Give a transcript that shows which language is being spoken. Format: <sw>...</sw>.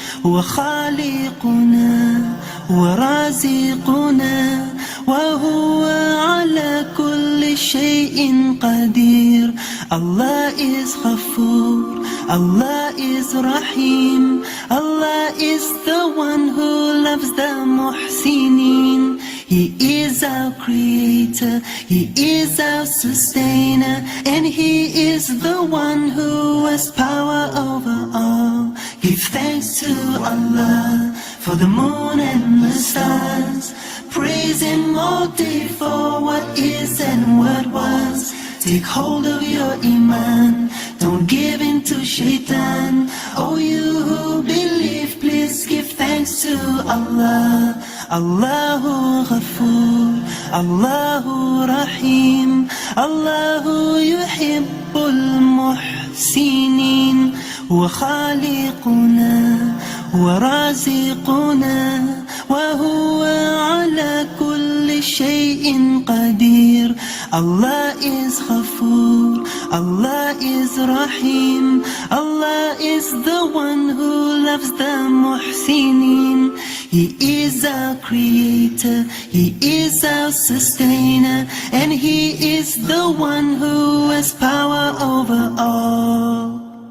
<ar>هو خالقنا ورازقنا وهو على كل شيء قدير.</ar> <en>Allah is Ghafoor, Allah is Rahim, Allah is the one who loves the Muhsinin. He is our creator, He is our sustainer, and He is the one who has power over all. Give thanks to Allah for the moon and the stars. Praise Him all day for what is and what was. Take hold of your iman, don't give in to shaitan. Oh, you who believe, please give thanks to Allah.</en> <ar>Allahu Ghafoor, Allahu Rahim, Allahu Yuhibbul Muhsinin. المحسنين هو خالقنا ورازقنا وهو على كل شيء قدير.</ar> <en>Allah is Ghafoor, Allah is Rahim, Allah is the one who loves the Muhsinin. He is our creator, He is our sustainer, and He is the one who has power over all.</en>